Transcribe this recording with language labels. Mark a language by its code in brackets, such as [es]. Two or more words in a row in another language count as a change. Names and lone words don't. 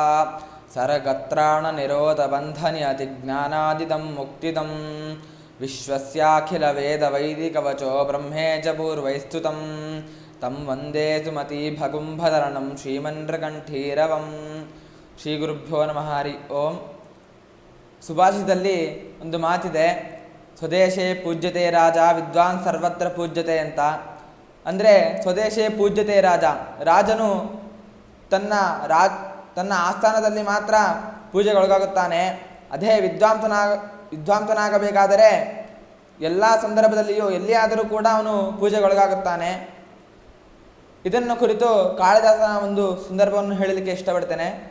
[sa] सरगत्राणनिरोधबन्धनियतिज्ञानादिदं मुक्तिदं विश्वस्याखिलवेदवैदिकवचो ब्रह्मे च पूर्वैस्तुतं तं वन्दे सुमतीभगुम्भधरणं ಶ್ರೀಮನ್ಮೃಗಂಠೀರವಂ. ಶ್ರೀ ಗುರುಭ್ಯೋ ನಮಃ. ಹರಿ ಓಂ. [kn] ಸುಭಾಷಿತದಲ್ಲಿ ಒಂದು ಮಾತಿದೆ, [sa] ಸ್ವದೇಶೇ ಪೂಜ್ಯತೆ ರಾಜ ವಿದ್ವಾನ್ ಸರ್ವತ್ರ ಪೂಜ್ಯತೆ ಅಂತ. [kn] ಅಂದರೆ [sa] ಸ್ವದೇಶೇ ಪೂಜ್ಯತೆ ರಾಜ, [kn] ರಾಜನು ತನ್ನ ಆಸ್ಥಾನದಲ್ಲಿ ಮಾತ್ರ ಪೂಜೆಗೊಳಗಾಗುತ್ತಾನೆ. ಅದೇ ವಿದ್ವಾಂಸನಾಗಬೇಕಾದರೆ ಎಲ್ಲ ಸಂದರ್ಭದಲ್ಲಿಯೂ ಎಲ್ಲಿಯಾದರೂ ಕೂಡ ಅವನು ಪೂಜೆಗೊಳಗಾಗುತ್ತಾನೆ. ಇದನ್ನು ಕುರಿತು ಕಾಳಿದಾಸನ ಒಂದು ಸಂದರ್ಭವನ್ನು ಹೇಳಲಿಕ್ಕೆ ಇಷ್ಟಪಡ್ತೇನೆ.